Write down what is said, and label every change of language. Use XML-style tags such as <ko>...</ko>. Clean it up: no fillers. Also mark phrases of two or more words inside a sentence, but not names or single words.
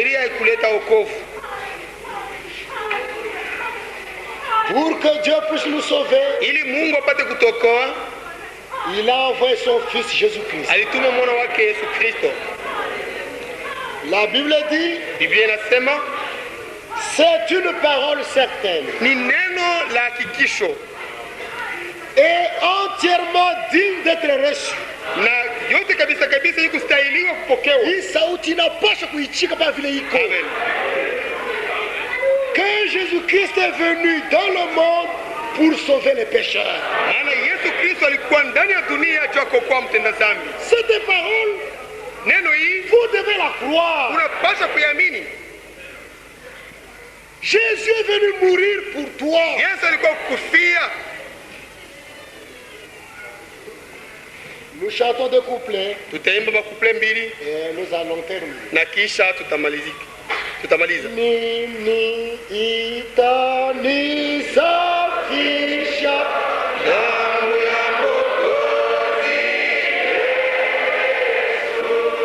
<fr>Pour que Dieu puisse nous sauver, il a envoyé son fils Jésus-Christ. La Bible dit, C'est une parole certaine.</fr> <sw>Ni neno la hakikisho.</sw> <fr>Et entièrement digne d'être reçu.</fr> <sw>Na yote kabisa kabisa hii kustahiliwa kupokewa. Hii sauti inapaswa kuichika kama vile iko. Amen.</sw> <fr>Que Jésus-Christ est venu dans le monde pour sauver les pécheurs.</fr> <sw>Maana Yesu Kristo alikuwa ndani ya dunia ajua kuokoa mtenda dhambi.</sw> <fr>Cette parole,</fr> <sw>Neno hii</sw> <fr>vous devez la croire.</fr> <sw>unapaswa kuiamini.</sw> <fr>Jésus est venu mourir pour toi.</fr> <sw>Yesu alikuwa kukufia.</sw> <fr>Nous chantons des couplets</fr> <sw>Tutaimba makuple mbili</sw> <fr>et nous allons terminer.</fr> <sw>na kisha tutamaliza. Nini ita nisafisha damu ya Mwokozi Yesu,</sw>